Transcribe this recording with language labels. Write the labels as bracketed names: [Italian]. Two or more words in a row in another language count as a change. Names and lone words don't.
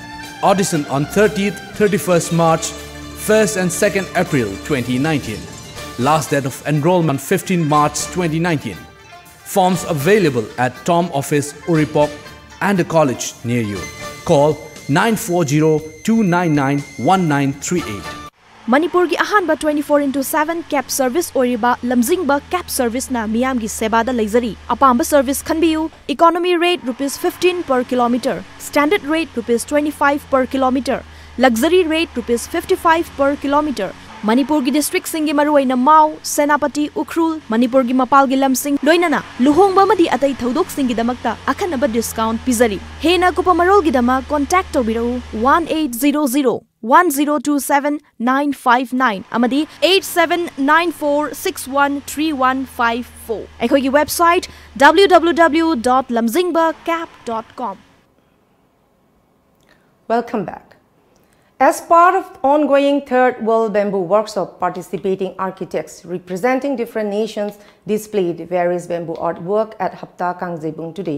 [English] Audition on 30th, 31st March, 1st and 2nd April 2019. Last date of enrollment 15 March 2019. Forms available at Tom Office, Uripok and a college near you. Call 940-299-1938. [Manipuri] Manipur gi ahanba [English] 24/7 cab service [Manipuri] oriba lamjingba [English] cab service [Manipuri] na miyam gi seba da leizari. Apamba service khanbiu. [English] Economy rate ₹15 per kilometer, standard rate ₹25 per kilometer, luxury rate ₹55 per kilometer. [Manipuri] Manipur gi district singi maruaina Mau, Senapati, Ukhrul, Manipur gi mapal gi lamsing loinana luhongba madi atai thodok singi damakta akhanaba discount pizari. Hena kupamarol gi dama contact tobirau 1800-1027-959 amadi 8794613154. Ekhogi website www.lamjingbacap.com. [English] Welcome back. As part of ongoing Third World Bamboo Workshop, participating architects representing different nations displayed various bamboo artwork at Hapta Kangjebung today.